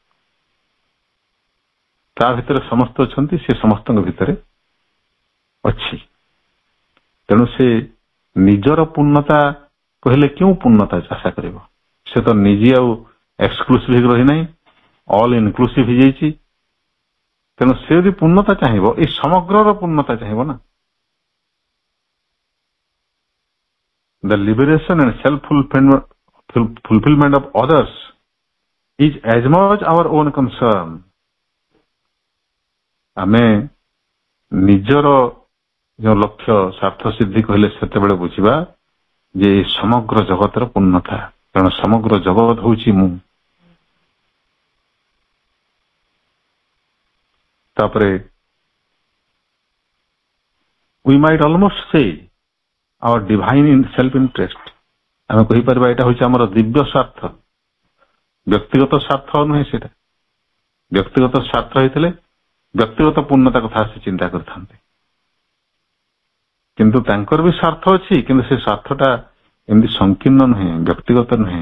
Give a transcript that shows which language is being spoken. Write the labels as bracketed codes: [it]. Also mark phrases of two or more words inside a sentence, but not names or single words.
[or] ତା ଭିତରେ ସମସ୍ତେ ଅଛନ୍ତି, ସେ ସମସ୍ତଙ୍କ ଭିତରେ ଅଛି। ତେଣୁ ସେ ନିଜର ପୂର୍ଣ୍ଣତା କହିଲେ କେଉଁ ପୂର୍ଣ୍ଣତା ଆଶା କରିବ? ସେ ତ ନିଜେ ଆଉ ଏକ୍ସକ୍ଲୁସିଭ ହେଇକି ରହିନାହିଁ, [en] all inclusive [or] ହେଇଯାଇଛି। ତେଣୁ ସେ ଯଦି ପୂର୍ଣ୍ଣତା ଚାହିଁବ, ଏଇ ସମଗ୍ରର ପୂର୍ଣ୍ଣତା ଚାହିଁବ ନା। [en] The liberation and self-fulfillment of others is as much our own concern. [or] ଆମେ ନିଜର ଯେଉଁ ଲକ୍ଷ୍ୟ ସ୍ୱାର୍ଥ ସିଦ୍ଧି କହିଲେ ସେତେବେଳେ ବୁଝିବା ଯେ ସମଗ୍ର ଜଗତର ପୂର୍ଣ୍ଣତା, କାରଣ ସମଗ୍ର ଜଗତ ହେଉଛି ମୁଁ। ତାପରେ [en] we might almost say our divine self interest, [or] ଆମେ କହିପାରିବା ଏଇଟା ହେଉଛି ଆମର ଦିବ୍ୟ ସ୍ୱାର୍ଥ, ବ୍ୟକ୍ତିଗତ ସ୍ୱାର୍ଥ ନୁହେଁ। ସେଟା ବ୍ୟକ୍ତିଗତ ସ୍ୱାର୍ଥ ହେଇଥିଲେ ବ୍ୟକ୍ତିଗତ ପୂର୍ଣ୍ଣତା କଥା ସେ ଚିନ୍ତା କରିଥାନ୍ତେ, କିନ୍ତୁ ତାଙ୍କର ବି ସ୍ୱାର୍ଥ ଅଛି, କିନ୍ତୁ ସେ ସ୍ୱାର୍ଥଟା ଏମିତି ସଂକୀର୍ଣ୍ଣ ନୁହେଁ, ବ୍ୟକ୍ତିଗତ ନୁହେଁ।